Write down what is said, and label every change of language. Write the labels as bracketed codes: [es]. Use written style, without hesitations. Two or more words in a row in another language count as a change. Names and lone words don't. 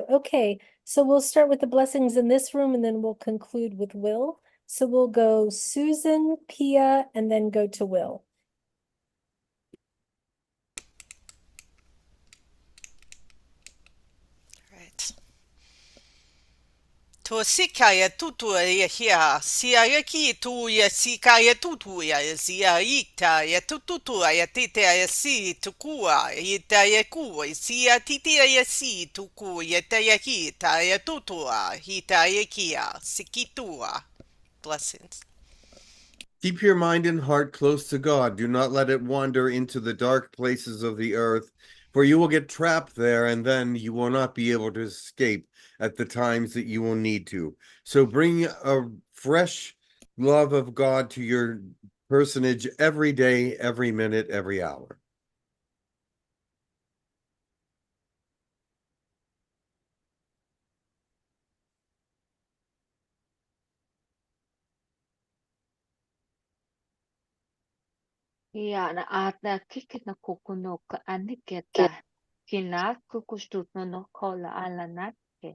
[en] Okay, so we'll start with the blessings in this room and then we'll conclude with Will. So we'll go Susan, Pia, and then go to Will. Right. To sikaya tutu ya hia, sia ya ki tu ya sikaya tutu ya sia ita ya tutu ya tite ya si tukua ita ya ku sia tite ya si tuku ya ta ya hita ya tutua hita ya kia sikitua. Blessings. Keep your mind and heart close to God. Do not let it wander into the dark places of the earth, for you will get trapped there, and then you will not be able to escape at the times that you will need to. So bring a fresh love of God to your personage every day, every minute, every hour. Ia na ata kiki na kukuno ka aniketa kina kukustuno no kola ala natke.